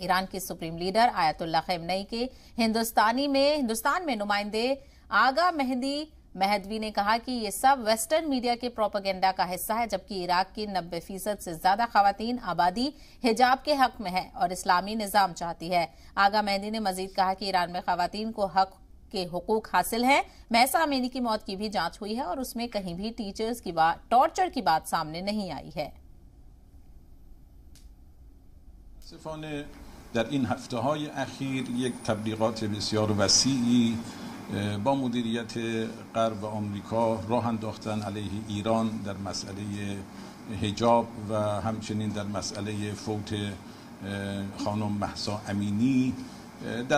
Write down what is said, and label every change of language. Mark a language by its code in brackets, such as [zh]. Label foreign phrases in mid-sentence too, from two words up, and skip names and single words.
[ur] ایران کی سپریم لیڈر آیت اللہ خامنئی کے ہندوستان میں نمائندے آغا مہدوی نے کہا کہ یہ سب ویسٹرن میڈیا کے پروپیگنڈا کا حصہ ہے، جبکہ عراق کی 90% سے زیادہ خواتین آبادی حجاب کے حق میں ہے اور اسلامی نظام چاہتی ہے۔ آغا مہدی نے مزید کہا کہ ایران میں خواتین کو حق کے حقوق حاصل ہیں۔ مہسا امینی کی موت کی بھی جانچ ہوئی ہے اور اس میں کہیں بھی ٹارچر کی بات سامنے نہیں آئی ہے۔ [fa] متاسفانه در این هفته‌های اخیر یک تبلیغات بسیار وسیعی با مدیریت غرب و آمریکا راه انداختن علیه ایران در مسئله حجاب و همچنین در مسئله فوت خانم مهسا امینی، در